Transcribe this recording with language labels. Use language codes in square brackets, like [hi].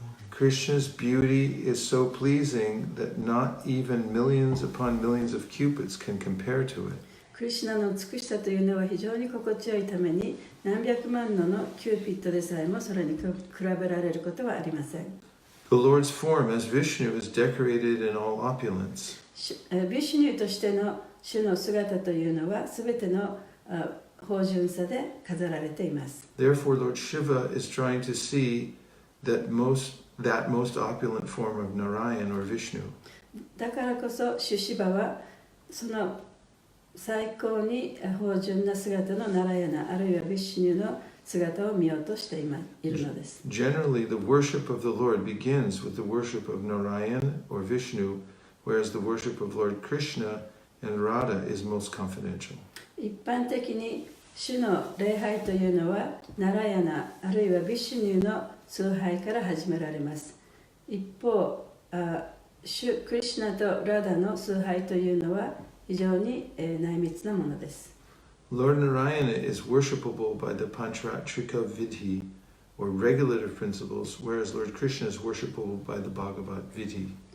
[en] Krishna's beauty is so pleasing that not even millions upon millions of cupids can compare to it. [ja] クリシュナの美しさというのは非常に心地よいために何百万のキューピッドでさえもそれに比べられることはありません。 [en] The Lord's form as Vishnu is decorated in all opulence. [ja] ビシュニューとしての主の姿というのはすべての芳醇さで飾られています。 [en] Therefore, Lord Shiva is trying to see that most opulent form of Narayan or Vishnu. [ja] だからこそ主シバはその最高に芳醇な姿のナラヤナあるいはビシュニューの姿を見ようとしているのです。 [en] Generally, the worship of the Lord begins with the worship of Narayan or Vishnu, whereas the worship of Lord Krishna and Radha is most confidential. [ja] 一般的に主の礼拝というのはナラヤナあるいはビシュニューの崇拝から始められます。一方、主クリシュナとラダの崇拝というのは非常に内密なものです。 [en] Lord Narayana is worshipable by the Pancharatrika Vidhi or regulative principles, whereas Lord Krishna is worshipable by the Bhagavad Vidhi.